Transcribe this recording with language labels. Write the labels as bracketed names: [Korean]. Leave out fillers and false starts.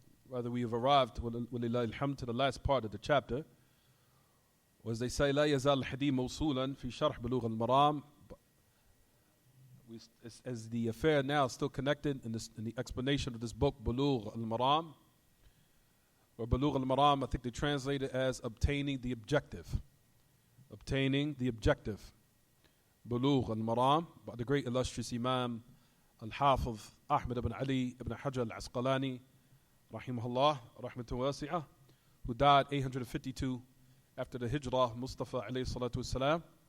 [English] Rather, we have arrived, [Arabic] walillahi alhamd, [English] to the last part of the chapter. Or as they say, [Arabic] لا يزال الحديث موصولا في شرح بلوغ المرام. [English] As the affair now is still connected in the explanation of this book, Buloogh Al-Maraam. Or Buloogh Al-Maraam, I think they translate it as obtaining the objective. Obtaining the objective. Buloogh Al-Maraam, by the great illustrious Imam Al-Hafiz Ahmad ibn Ali ibn Hajar Al-Asqalani, rahimahullah, rahmatu wasi'ah, who died 852 after the Hijrah, Mustafa alayhi salatu wassalam.